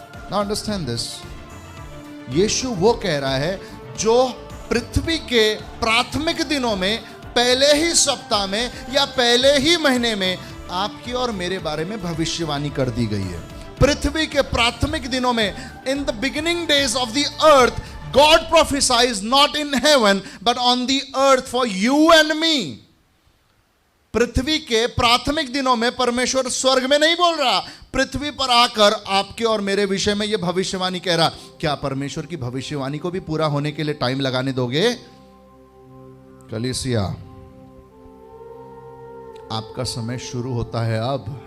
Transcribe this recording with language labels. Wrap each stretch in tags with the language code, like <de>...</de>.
<en>now understand this,</en> <hi>यीशु वो कह रहा है जो पृथ्वी के प्राथमिक दिनों में, पहले ही सप्ताह में या पहले ही महीने में आपकी और मेरे बारे में भविष्यवाणी कर दी गई है। पृथ्वी के प्राथमिक दिनों में,</hi> <en>In the beginning days of the earth, God prophesies not in heaven but on the earth for you and me.</en> <hi>पृथ्वी के प्राथमिक दिनों में परमेश्वर स्वर्ग में नहीं बोल रहा, पृथ्वी पर आकर आपके और मेरे विषय में यह भविष्यवाणी कह रहा। क्या परमेश्वर की भविष्यवाणी को भी पूरा होने के लिए टाइम लगाने दोगे? कलीसिया, आपका समय शुरू होता है अब।</hi>